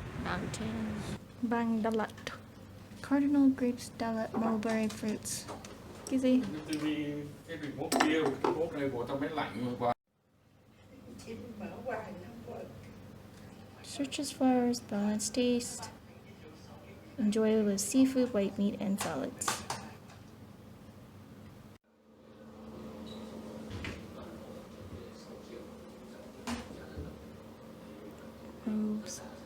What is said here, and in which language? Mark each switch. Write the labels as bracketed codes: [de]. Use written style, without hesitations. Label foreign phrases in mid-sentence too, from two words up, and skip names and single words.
[en] fountain. Bang Dalat. Cardinal grapes, Dalat, mulberry fruits. [vi] Cái gì? Cái remote kia, cái remote này bỏ trong máy lạnh qua. [en] Citrus flowers, balanced taste. Enjoy with seafood, white meat, and salads. Robes.